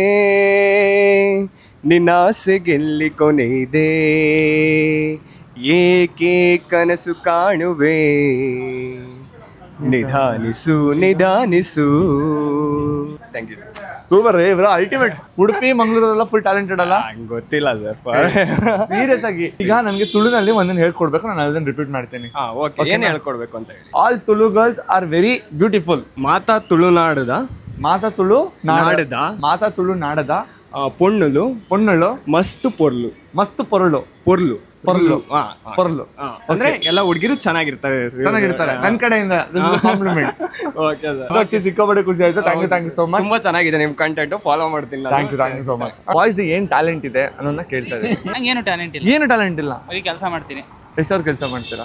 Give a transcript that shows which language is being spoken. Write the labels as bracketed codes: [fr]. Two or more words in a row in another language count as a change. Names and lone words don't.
[kn] ನಿನ್ನಾಸೆಗೆಲ್ಲಿ ಕೊನೆ ಇದೆ, ಏಕೆ ಕನಸು ಕಾಣುವೆ ನಿಧಾನಿಸು ನಿಧಾನಿಸು. [en] thank you [kn] ಸೂಪರ್ ರೇ ಇವ್ರ ಅಲ್ಟಿಮೇಟ್. ಉಡುಪಿ ಮಂಗಳೂರೆಲ್ಲ [en] full talented [kn] ಅಲ್ಲ? ಗೊತ್ತಿಲ್ಲ ಸರ್, ಸೀರಿಯಸ್ ಆಗಿ. ಈಗ ನನಗೆ ತುಳುನಲ್ಲಿ ಒಂದನ್ನು ಹೇಳ್ಕೊಡ್ಬೇಕು, ನಾನು ಅದನ್ನ ರಿಪೀಟ್ ಮಾಡ್ತೀನಿ. ಏನ್ ಹೇಳ್ಕೊಡ್ಬೇಕು ಅಂತ ಹೇಳಿ. [en] all Tulu girls are very beautiful. [tcy] ಮಾತಾ ತುಳುನಾಡದ ಮಾತಾ ತುಳು ನಾಡದ ಮಾತಾ ತುಳು ನಾಡದ ಪೊಣ್ಣುಲು ಪೊಣ್ಣಳು ಮಸ್ತ್ ಪೊರ್ಲು ಮಸ್ತ್ ಪೊರಳು ಪೊರ್ಲು ಪೊರ್ಲು ಪೊರ್ಲು [kn] ಅಂದ್ರೆ ಎಲ್ಲ ಹುಡುಗಿರು ಚೆನ್ನಾಗಿರ್ತಾರೆ. ನನ್ ಕಡೆಯಿಂದ ಕಾಂಪ್ಲಿಮೆಂಟ್. ಸಿಕ್ಕಾಪಟ್ಟೆ ಖುಷಿ ಆಯ್ತು. [en] thank you so much. [kn] ತುಂಬಾ ಚೆನ್ನಾಗಿದೆ ನಿಮ್ ಕಂಟೆಂಟ್, ಫಾಲೋ ಮಾಡ್ತೀನಿ. [en] thank you so much. [kn] ಬಾಯ್ಸ್ ಏನ್ ಟ್ಯಾಲೆಂಟ್ ಇದೆ ಅನ್ನೋದನ್ನ ಕೇಳ್ತಾ ಇದ್ದೀನಿ. ಏನು ಟ್ಯಾಲೆಂಟ್ ಇಲ್ಲ. ಏನು ಟ್ಯಾಲೆಂಟ್ ಇಲ್ಲ? ಕೆಲಸ ಮಾಡ್ತೀನಿ. ಎಷ್ಟವ್ರು ಕೆಲಸ ಮಾಡ್ತೀರಾ?